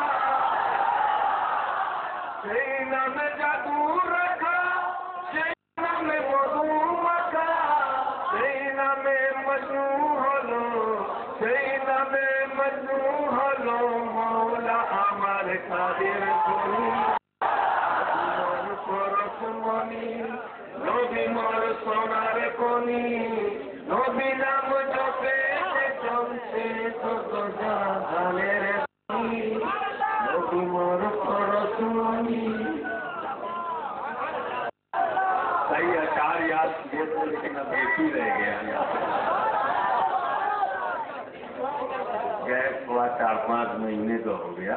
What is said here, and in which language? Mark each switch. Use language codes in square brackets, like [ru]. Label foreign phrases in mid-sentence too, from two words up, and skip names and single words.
[bn] সেই নামে জাদু রাখা সেই নামে মধু মাখা সেই নামে মজনু হলো সেই নামে মজনু হলো মৌলা আমার কাদের গুরু পরশুমণি নবী মোর সোনার কনি নবী নাম জপে জমছে [ur] کئی اشعار یاد کیے تھے لیکن اب ایک ہی رہ گیا گئے تھوڑا 4-5 مہینے تو ہو گیا.